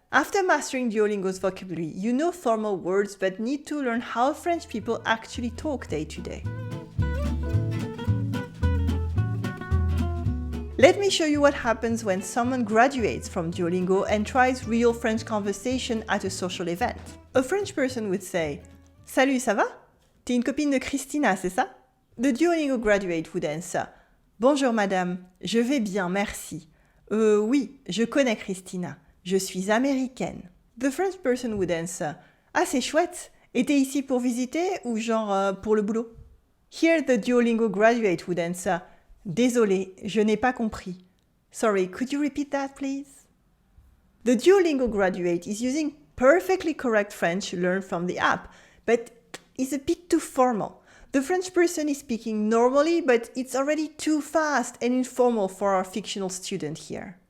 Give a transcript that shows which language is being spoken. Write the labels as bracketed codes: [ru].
[en] After mastering Duolingo's vocabulary, you know formal words but need to learn how French people actually talk day to day. Let me show you what happens when someone graduates from Duolingo and tries real French conversation at a social event. A French person would say, [fr] Salut, ça va? T'es une copine de Christina, c'est ça? [en] The Duolingo graduate would answer, [fr] Bonjour madame, je vais bien, merci. Oui, je connais Christina, je suis américaine. [en] The French person would answer, [fr] Ah, c'est chouette, et t'es ici pour visiter ou genre pour le boulot? [en] Here the Duolingo graduate would answer, [fr] Désolé, je n'ai pas compris. [en] Sorry, could you repeat that, please? The Duolingo graduate is using perfectly correct French learned from the app, but is a bit too formal. The French person is speaking normally, but it's already too fast and informal for our fictional student here.